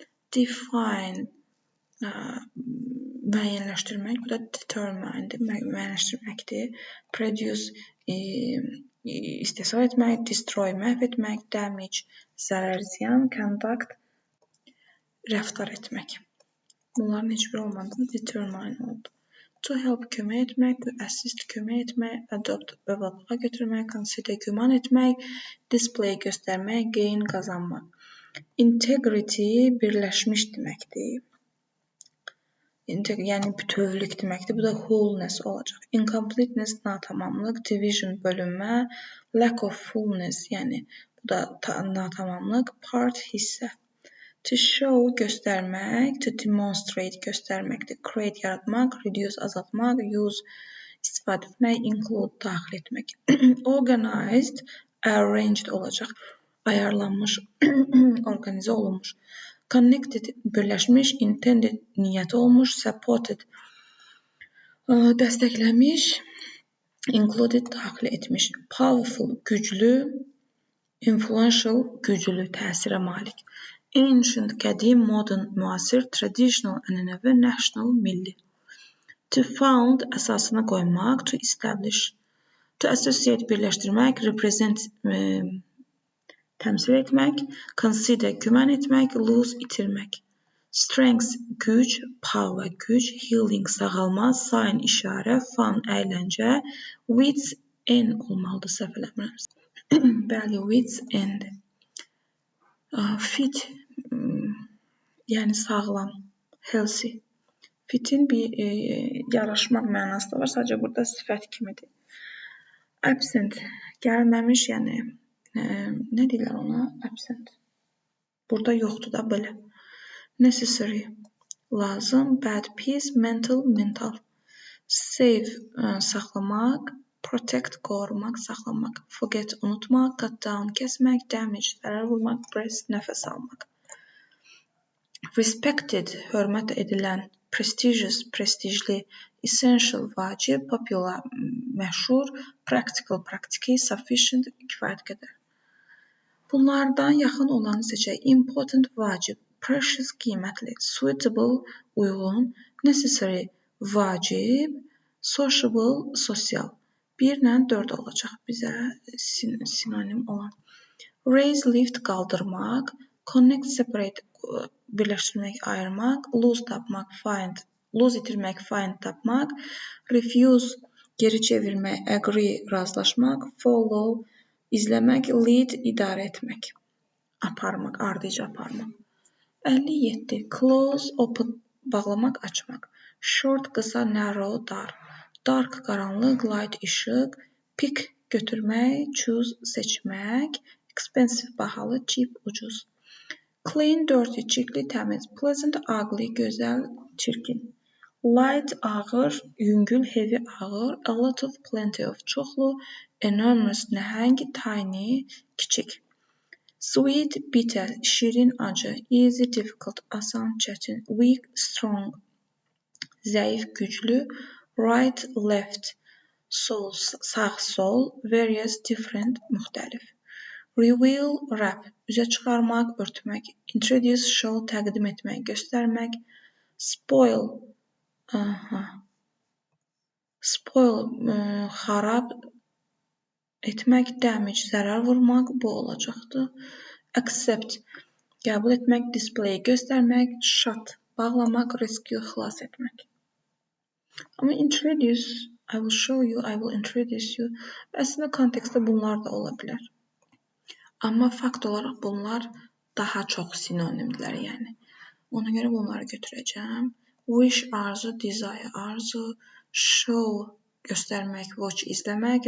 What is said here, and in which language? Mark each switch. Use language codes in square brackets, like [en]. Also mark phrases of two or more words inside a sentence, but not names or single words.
[az] Define, müəyyənləşdirmək, bu da determine, müəyyənləşdirməkdir. Produce, istehsal etmək, destroy, məhv etmək, damage, zərər, ziyan, conduct, rəftar etmək. Bunların heç biri olmadı, determine oldu. [en] To help, [az] kömək etmək. [en] To assist, [az] kömək etmək. Adopt, övladlığa götürmək. Consider, güman etmək. Display, göstərmək. Gain, qazanmaq. Integrity, birləşmiş deməkdir. Yəni bütövlük deməkdir. Bu da wholeness olacaq. Incompleteness, natamamlıq. [en] Division, bölünmə. Lack of fullness, [az] yəni bu da natamamlıq. Part, hissə. [en] To show, [az] göstərmək. [en] To demonstrate, [az] göstərməkdir. Create, yaratmaq. Reduce, azaltmaq. Use, istifadə etmək. Include, daxil etmək. [en] Organized, arranged [az] olacaq. Ayarlanmış, orqanizə olunmuş. Connected, birləşmiş. Intended, niyyəti olmuş. Supported, Dəstəkləmiş, included daxil etmiş. Powerful, güclü, influential, güclü, təsirə malik. Ancient, qədim, modern, müasir, traditional, ənənəvi, national, milli. [en] To found, [az] əsasına qoymaq, [en] to establish. To associate, [az] birləşdirmək, represent, təmsil etmək, consider, güman etmək, lose, itirmək. Strength, güc, power, güc, healing, sağalma, sign, işarə, fun, əyləncə, [en] wits end [az] olmalıdır, səhv eləmirəmsə. Bəli, [en] wits end. Fit, [az] yəni sağlam, healthy. Fitin bir yaraşmaq mənası da var, sadəcə burada sifət kimidir. Absent, gəlməmiş, yəni nə deyirlər ona? Absent. Burada yoxdur da belə. Necessary, lazım, bad, pis, mental, mental. Save, saxlamaq, protect, qorumaq, saxlamaq. Forget, unutmaq, [en] cut down, [az] kəsmək, damage, zərər vurmaq, breath, nəfəs almaq. Respected, hörmət edilən, prestigious, prestijli, essential, vacib, popular, məşhur, practical, praktiki, sufficient, kifayət qədər. Bunlardan yaxın olanı seçək. Important, vacib, precious, qiymətli, suitable, uyğun, necessary, vacib, sociable, sosial. 1 ilə 4 olacaq bizə sinonim olan. [en] Raise, lift, [az] qaldırmaq, [en] connect, separate, [az] birləşdirmək, ayırmaq, lose, tapmaq, [en] find, lose, itirmək, find, [az] tapmaq, refuse, geri çevirmək, agree, razılaşmaq, follow, izləmək, lead, idarə etmək, aparmaq, ardıcı aparmaq. 57. [en] Close, open, [az] bağlamaq, açmaq. Short, qısa, narrow, dar. Dark, qaranlıq, light, işıq. Pick, götürmək, choose, seçmək. Expensive, bahalı, cheap, ucuz. [en] Clean, dirty, [az] çirkli, təmiz. [en] Pleasant, ugly, [az] gözəl, çirkin. Light, ağır, yüngül, heavy, ağır. [en] A lot of, plenty of, [az] çoxlu. Enormous, nəhəng, tiny, kiçik. [en] Sweet, bitter, [az] şirin, acı. [en] Easy, difficult, [az] asan, çətin. [en] Weak, strong, [az] zəif, güclü. [en] Right, left, [az] sol, sağ, sol. [en] Various, different, [az] müxtəlif. [en] Reveal, wrap, [az] üzə çıxarmaq, örtmək. [en] Introduce, show, [az] təqdim etmək, göstərmək. Spoil, xarab etmək, damage, zərər vurmaq, bu olacaqdır. Accept, qəbul etmək, display, göstərmək, shut, bağlamaq, rescue, xilas etmək. [en] Amma introduce, I will show you, I will introduce you. [az] Əslində kontekstdə bunlar da ola bilər. Amma fakt olaraq bunlar daha çox sinonimdirlər, yəni. Ona görə bunları götürəcəm. Wish, arzu, desire, arzu. Show, göstərmək, watch, izləmək.